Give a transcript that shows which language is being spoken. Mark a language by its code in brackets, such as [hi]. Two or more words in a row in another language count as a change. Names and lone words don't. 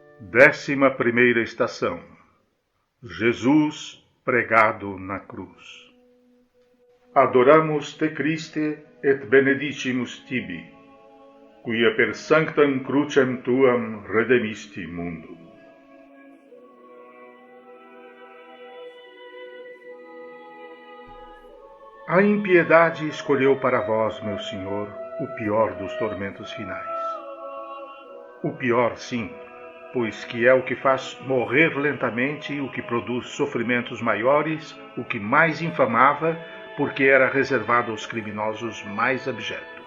[pt] 11ª estação. Jesus pregado na cruz. [la] Adoramus te Christe et benedicimus tibi, quia per sanctam crucem tuam redemisti mundum. [pt] A impiedade escolheu para vós, meu Senhor, o pior dos tormentos finais. O pior, sim, pois que é o que faz morrer lentamente, o que produz sofrimentos maiores, o que mais infamava, porque era reservado aos criminosos mais abjetos.